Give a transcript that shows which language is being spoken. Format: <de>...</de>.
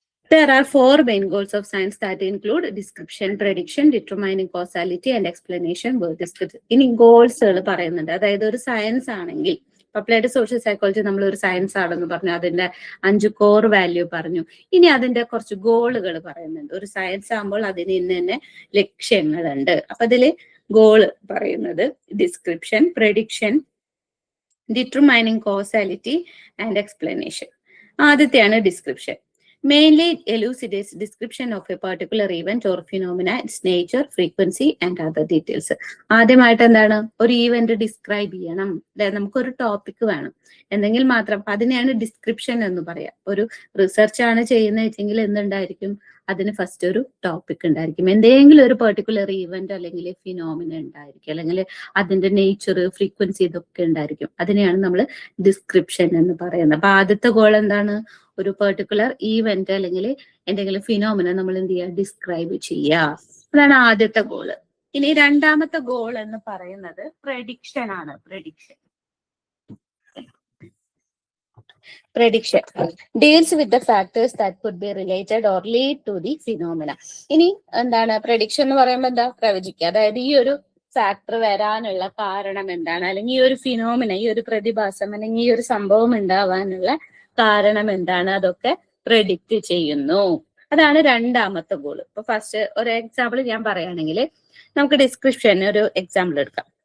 <en>There are 4 main goals of science that include description, prediction, determining causality and explanation were discussed.</en> <ml>ഇനി ഗോൾസുകൾ പറയുന്നുണ്ട്. അതായത് ഒരു science ആണെങ്കിൽ, applied social psychology നമ്മൾ ഒരു സയൻസ് ആണെന്ന് പറഞ്ഞു, അതിന്റെ 5 കോർ വാല്യൂ പറഞ്ഞു. ഇനി അതിന്റെ കുറച്ച് ഗോളുകൾ പറയുന്നുണ്ട്. ഒരു സയൻസ് ആകുമ്പോൾ അതിന് ഇന്ന ലക്ഷ്യങ്ങളുണ്ട്. അപ്പൊ അതില് ഗോള് പറയുന്നത് description, prediction, determining causality and explanation. ആദ്യത്തെയാണ് description.</ml> <en>Mainly elucidates description of a particular event or phenomena, its nature, frequency and other details.</en> <ml>ആദ്യമായിട്ട് എന്താണ്, ഒരു ഈവന്റ് ഡിസ്ക്രൈബ് ചെയ്യണം. നമുക്കൊരു ടോപ്പിക് വേണം, എന്തെങ്കിലും മാത്രം. അതിനെയാണ് ഡിസ്ക്രിപ്ഷൻ എന്ന് പറയാം. ഒരു റിസർച്ച് ആണ് ചെയ്യുന്നത് വെച്ചെങ്കിൽ എന്തുണ്ടായിരിക്കും, അതിന് ഫസ്റ്റ് ഒരു ടോപ്പിക് ഉണ്ടായിരിക്കും. എന്തെങ്കിലും ഒരു പെർട്ടിക്കുലർ ഈവന്റ് അല്ലെങ്കിൽ ഫിനോമിന ഉണ്ടായിരിക്കും, അല്ലെങ്കിൽ അതിന്റെ നേച്ചർ, ഫ്രീക്വൻസി, ഇതൊക്കെ ഉണ്ടായിരിക്കും. അതിനെയാണ് നമ്മൾ ഡിസ്ക്രിപ്ഷൻ എന്ന് പറയുന്നത്. അപ്പൊ ആദ്യത്തെ ഗോൾ എന്താണ്, ഒരു പെർട്ടിക്കുലർ ഈവന്റ് അല്ലെങ്കിൽ എന്തെങ്കിലും ഫിനോമിന നമ്മൾ എന്ത് ചെയ്യുക, ഡിസ്ക്രൈബ് ചെയ്യുക. അതാണ് ആദ്യത്തെ ഗോള്. ഇനി രണ്ടാമത്തെ ഗോൾ എന്ന് പറയുന്നത് പ്രഡിക്ഷൻ ആണ്.</ml> <en>Prediction deals with the factors that could be related or lead to the phenomena.</en> <ml>ഇനി എന്താണ് പ്രഡിക്ഷൻ എന്ന് പറയുമ്പോൾ, എന്താ, പ്രവചിക്കുക. അതായത് ഈ ഒരു ഫാക്ടർ വരാനുള്ള കാരണം എന്താണ്, അല്ലെങ്കിൽ ഈ ഒരു ഫിനോമിന, ഈ ഒരു പ്രതിഭാസം അല്ലെങ്കിൽ ഈ ഒരു സംഭവം ഉണ്ടാവാനുള്ള കാരണം എന്താണ്, അതൊക്കെ പ്രെഡിക്റ്റ് ചെയ്യുന്നു. അതാണ് രണ്ടാമത്തെ ഗോൾ. ഇപ്പൊ ഫസ്റ്റ് ഒരു എക്സാമ്പിൾ ഞാൻ പറയുകയാണെങ്കിൽ, നമുക്ക് ഡിസ്ക്രിപ്ഷൻ ഒരു എക്സാമ്പിൾ എടുക്കാം.</ml>